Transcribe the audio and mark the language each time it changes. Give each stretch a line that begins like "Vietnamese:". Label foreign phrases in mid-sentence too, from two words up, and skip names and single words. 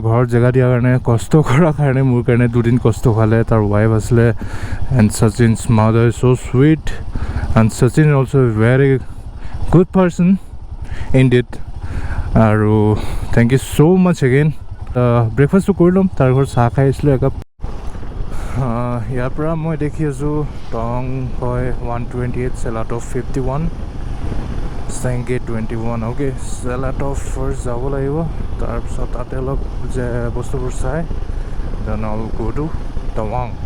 Assamese: ঘৰ জেগা দিয়াৰ কাৰণে কষ্ট কৰাৰ কাৰণে মোৰ কাৰণে দুদিন কষ্ট খালে তাৰ wife আছিলে
English: and Sachin's mother is so sweet and Sachin also a very good person indeed
Assamese: আৰু
English: thank you so much again breakfast
Assamese: কৰি ল'ম তাৰ ঘৰ চাহ খাই আহিছিলোঁ একাপ ইয়াৰ পৰা মই দেখি আছোঁ টং হয় 128 চেলাট অফ 51 চেংগে 21 অ'কে চেলাট অফ ফাৰ্ষ্ট যাব লাগিব তাৰপিছত তাতে অলপ যে বস্তুবোৰ চাই
English: then all go to Tawang